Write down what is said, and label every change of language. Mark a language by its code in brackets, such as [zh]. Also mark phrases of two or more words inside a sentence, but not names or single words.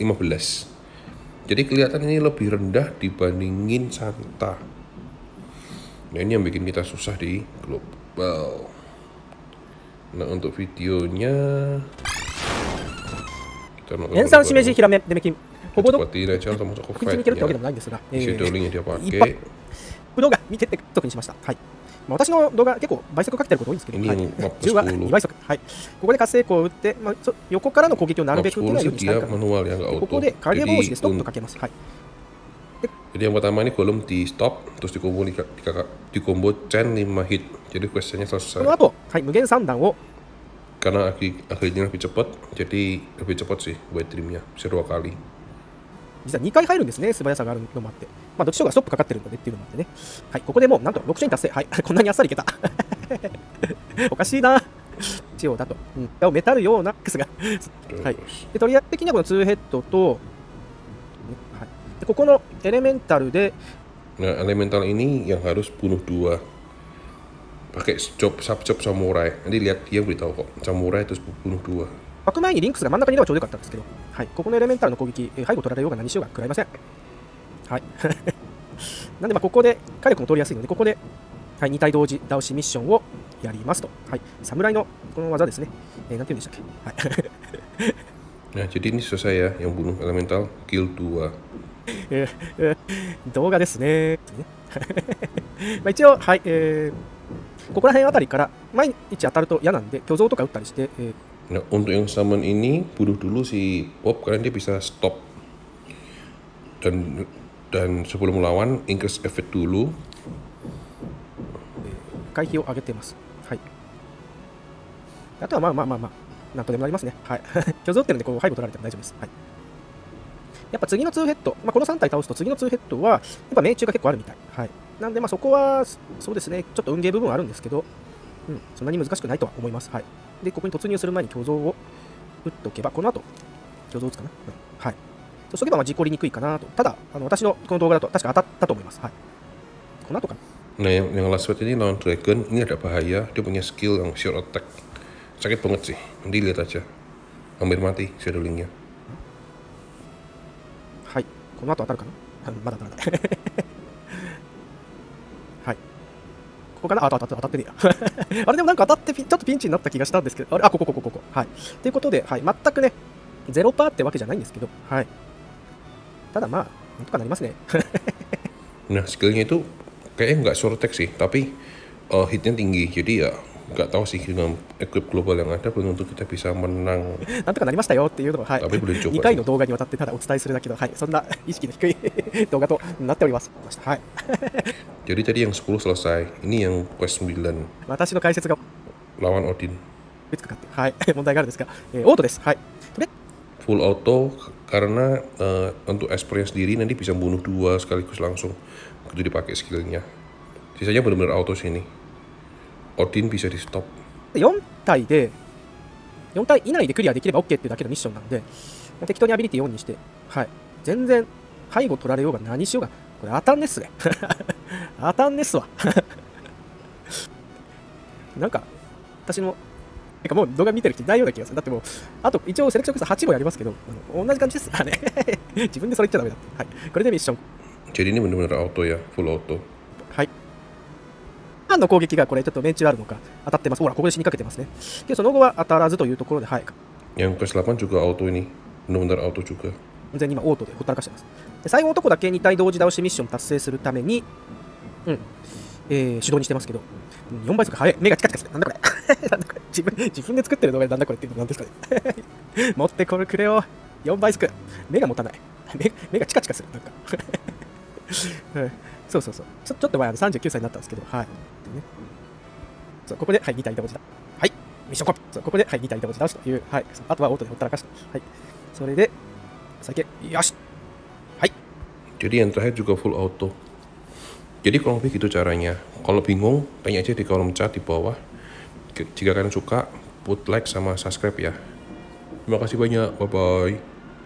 [id] Jadi kelihatan ini lebih rendah dibandingin Santa. Nah ini yang bikin kita susah di global. Nah untuk videonya kita nonton seperti ini aja sama Choco Fight-nya. Shadow Link-nya dia pakai. [ja] 動画見てって特にしました。はい。私の動画結構倍速かけてること多いんですけど、10は2倍速。はい。ここで活性光を打って、横からの攻撃をなるべく受けないようにしたいから。ここで影帽子でストップとかけます。はい。 [id] Jadi yang pertama ini golem di stop, terus di [en] combo chain 5 hit. [id] Jadi questnya selesai. [ja] この後、はい、無限3段を [id] Karena akhirnya lebih cepat, jadi lebih cepat sih buat dreamnya, bisa 2 kali. [ja] 実は2回入るんですね、素早さがあるのもあって。どっちがストップかかってるのでっていうのもあってね。はい、ここでもうなんと6チェーン達成。はい、こんなにあっさりいけた。おかしいな。一応だと。メタルようなクスが。はい。で、トリア的にはこの2ヘッドと、はい、でここのエレメンタルで、 [id] Nah, elemental ini yang harus bunuh 2. Pakai sub-job samurai. Nanti lihat dia beritahu kok. Samurai terus bunuh 2. [ja] 巻く前にリンクスが真ん中にいればちょうどよかったんですけど、はい、ここのエレメンタルの攻撃、背後取られようが何しようが食らいません。はい。なんでここで火力も通りやすいので、ここで、はい、2体同時倒しミッションをやりますと。はい。侍のこの技ですね。なんて言うんでしたっけ。はい。 [id] Nah, jadi ini selesai ya, yang bunuh elemental, kill 2. [ja] 動画ですね。一応、はい、ここら辺あたりから毎日当たると嫌なんで、巨像とか打ったりして、 [id] Nah, untuk yang summon ini bunuh dulu si Pop karena dia bisa stop. Dan sebelum melawan [en] increase effect [id] dulu. [ja] 回避を上げてます。はい。あとはなんとでもなりますね。はい。巨像打ってるんで、こう背後取られても大丈夫です。はい。やっぱ次の2ヘッド、この3体倒すと次の2ヘッドは、やっぱ命中が結構あるみたい。はい。なんでそこは、そうですね、ちょっと運ゲー部分はあるんですけど、そんなに難しくないとは思います。はい。で、ここに突入する前に巨像を打っておけば、この後、巨像を打つかな。はい。そうしとけば事故りにくいかなと。ただ、私のこの動画だと確か当たったと思います。はい。この後か。 [id] Nah yang [en] last word [id] ini lawan dragon, ini ada bahaya, dia punya skill yang [en] short attack. [id] Sakit banget sih, nanti lihat aja. Hampir mati shadowlingnya. [ja] はい。この後当たるかなまだ当たらない。はい。ここかな当たってねえや。あれでもなんか当たってちょっとピンチになった気がしたんですけど、あれここ。はい。ということで、はい。全くね、0% ってわけじゃないんですけど、はい。ただまあ、なんとかなりますね。 [id] Nah skillnya itu kayaknya nggak [en] short attack [id] sih, tapi hitnya tinggi. Jadi ya nggak tahu sih dengan equip global yang ada belum tentu kita bisa menang. [ja] なんとかなりましたよっていうのを、はい、 [id] Tapi boleh coba [ja] 2回の動画にわたってただお伝えするだけの、はい、そんな意識の低い動画となっております。はい、 [id] Jadi tadi yang 10 selesai, ini yang quest 9 [ja] 私の解説が [id] lawan Odin. [ja] いつかかって、はい、問題があるんですが、オートです。はい。とりあえず [en] Full auto [id] karena untuk Espernya sendiri nanti bisa bunuh 2 sekaligus langsung begitu dipakai skillnya. Sisanya benar-benar auto sini. Odin bisa di stop. [ja] 4 体で、4体以内でクリアできれば OK っていうだけのミッションなので、適当にアビリティ4にして、はい、全然背後取られようが何しようが、これ当たんねっすね。当たんねっすわ。なんか、私の、てかもう動画見てる人いないような気がする。だってもう、あと一応セレクションクス8もやりますけど、同じ感じですからね。自分でそれ言っちゃダメだって。はい。これでミッション。 [id] Jadi ini benar-benar auto ya, [en] full auto. [ja] はい。ファンの攻撃がこれちょっと命中あるのか当たってます。ほら、ここで死にかけてますね。けどその後は当たらずというところで、はい。 [id] Yang quest 8 juga auto ini, benar-benar auto juga. [ja] 完全に今オートでほったらかしてます。で最後男だけ2体同時倒しミッション達成するために、手動にしてますけど、4倍速早い。目がチカチカする。なんだこれ。なんだこれ。自分で作ってる動画でなんだこれっていうのなんですかね。持ってこれくれよ。4倍速。目が持たない。目がチカチカする。なんか。そう。ちょっと前39歳になったんですけど、はい。ね、そうここで、はい、2体同時だ。はい。ミッションコピー。そうここで、はい、2体同時倒しという、はい。あとはオートでほったらかした。はい。それで、先、よし。はい。 [id] Jadi yang terakhir juga [en] full auto. [id] Jadi kurang lebih gitu caranya. Kalau bingung, tanya aja di kolom chat di bawah. Jika kalian suka, [en] put like [id] sama subscribe ya. Terima kasih banyak. Bye-bye.